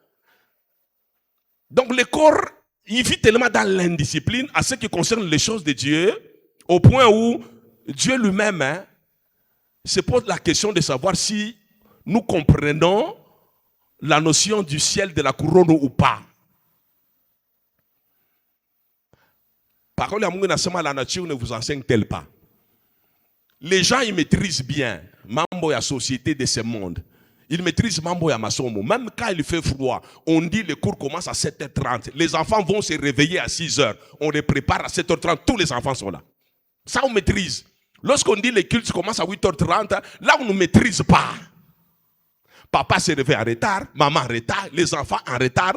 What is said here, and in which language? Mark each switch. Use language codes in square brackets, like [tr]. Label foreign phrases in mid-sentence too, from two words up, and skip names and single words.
[fr] Donc le corps, il vit tellement dans l'indiscipline à ce qui concerne les choses de Dieu, au point où Dieu lui-même se pose la question de savoir si nous comprenons la notion du ciel de la couronne ou pas. Parole à [sw] Mungu nasema [fr] la nature ne vous enseigne-t-elle pas? Les gens, ils maîtrisent bien [sw] mambo ya [fr] société de ce monde. Ils maîtrisent [sw] mambo ya masomo. [fr] Même quand il fait froid, on dit les cours commencent à 7h30. Les enfants vont se réveiller à 6h. On les prépare à 7h30. Tous les enfants sont là. Ça, on maîtrise. Lorsqu'on dit les cultes commencent à 8h30, là, on ne maîtrise pas. Papa se réveille en retard, maman en retard, les enfants en retard.